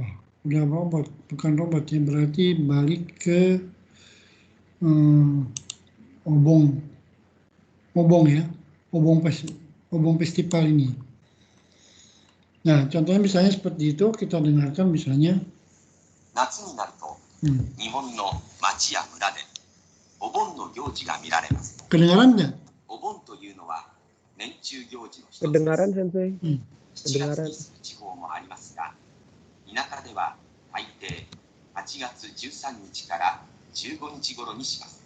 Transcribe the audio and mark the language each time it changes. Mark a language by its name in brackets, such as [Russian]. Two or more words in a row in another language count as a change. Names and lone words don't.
[Indonesian] Udah robot, bukan robot ya, berarti balik ke obong ya, obong festival ini. Nah, contohnya misalnya seperti itu, kita dengarkan misalnya. [Japanese] 夏になると 日本の町や村でお盆の行事が見られます。 [Indonesian] Kedengaran nggak? [Japanese] お盆というのは年中行事の一つです。 [Indonesian] Kedengaran Sensei. [Japanese] 7 [Indonesian] Kedengaran. [Japanese] 月にする地方もありますが、田舎では大抵8月13日から15日頃にします。